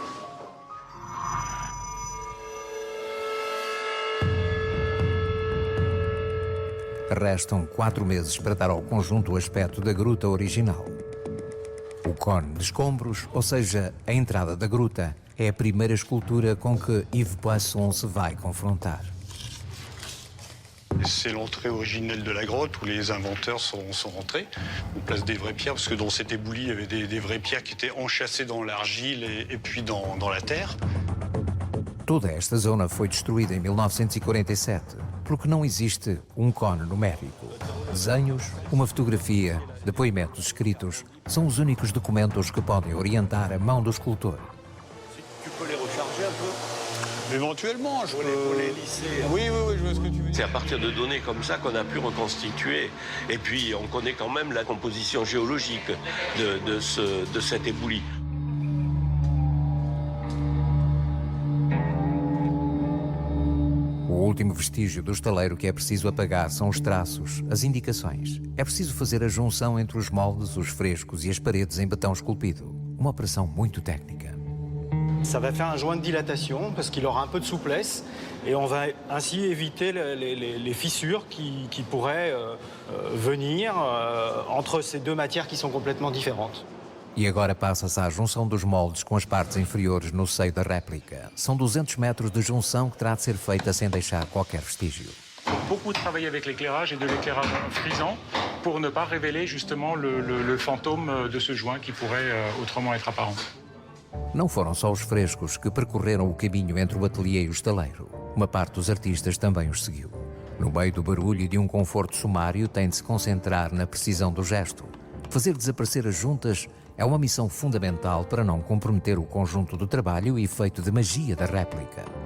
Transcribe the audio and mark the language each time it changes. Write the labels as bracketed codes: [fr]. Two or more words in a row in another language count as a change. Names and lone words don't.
[pt] Restam 4 meses para dar ao conjunto o aspecto da gruta original. O cone de escombros, ou seja, a entrada da gruta, é a primeira escultura com que Yves Poisson se vai confrontar. [fr] C'est l'entrée originelle de la grotte où les inventeurs sont rentrés. On place des vraies pierres parce que dans cet éboulis, il y avait des vraies pierres qui étaient enchâssées dans l'argile et puis dans la terre. [pt] Toda esta zona foi destruída em 1947, porque não existe um cone numérico. Desenhos, uma fotografia, depoimentos escritos são os únicos documentos que podem orientar a mão do escultor. [fr] Tu peux les recharger un peu? Éventuellement, je peux les lisser. Oui, je vois ce que tu veux dire. C'est à partir de données comme ça qu'on a pu reconstituer. Et puis, on connaît quand même la composition géologique de cet éboulis. [pt] O último vestígio do estaleiro que é preciso apagar são os traços, as indicações. É preciso fazer a junção entre os moldes, os frescos e as paredes em betão esculpido. Uma operação muito técnica. [fr] Ça va faire un joint de dilatation parce qu'il aura un peu de souplesse et on va ainsi éviter les fissures qui pourraient venir entre ces deux matières qui sont complètement différentes. [pt] E agora passa-se à junção dos moldes com as partes inferiores no seio da réplica. São 200 metros de junção que terá de ser feita sem deixar qualquer vestígio. [fr] Beaucoup travaillé avec l'éclairage et de l'éclairage frisant pour ne pas révéler justement le fantôme de ce joint qui pourrait autrement être apparent. [pt] Não foram só os frescos que percorreram o caminho entre o ateliê e o estaleiro. Uma parte dos artistas também os seguiu. No meio do barulho e de um conforto sumário, tem de se concentrar na precisão do gesto. Fazer desaparecer as juntas é uma missão fundamental para não comprometer o conjunto do trabalho e efeito de magia da réplica.